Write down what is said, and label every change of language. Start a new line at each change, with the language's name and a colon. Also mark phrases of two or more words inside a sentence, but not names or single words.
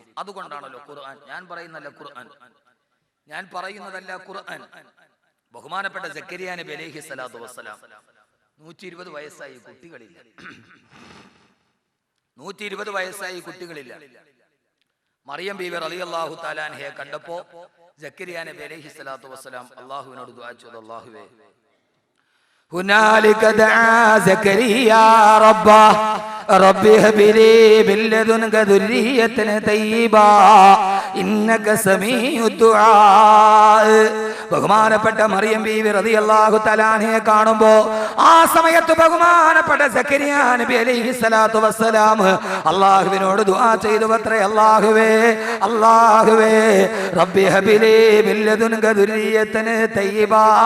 Malayalam: അതുകൊണ്ടാണല്ലോ ഖുർആൻ, ഞാൻ പറയുന്നതല്ല ഖുർആൻ, ബഹുമാനപ്പെട്ട സക്കരിയ നബി
Arabic: عليه الصلاة والسلام
Malayalam: 120 വയസ്സായി, കുട്ടികളില്ല. 120 വയസ്സായി, കുട്ടികളില്ല. മറിയം ബീവി
Arabic: رضي الله تعالى عنها
Malayalam: കണ്ടപ്പോ സക്കരിയ നബി
Arabic: عليه الصلاة والسلام
Malayalam: അള്ളാഹുവിനോട് ദുആ ചെയ്തു, അല്ലാഹുവേ
Arabic: هنالك دعا زكريا ربه رب هب لي من لدنك ذرية طيبة إنك سميع الدعاء.
Malayalam: ബഹുമാനപ്പെട്ട മറിയം ബീവി
Arabic: رضي الله تعالى عنها
Malayalam: കാണുമ്പോ ആ സമയത്ത് ബഹുമാനപ്പെട്ട സക്കരിയ നബി
Arabic: عليه الصلاة والسلام
Malayalam: അല്ലാഹുവിനോട് ദുആ ചെയ്തു അത്രേ, അല്ലാഹുവേ
Arabic: رب هب لي من لدنك ذرية طيبة.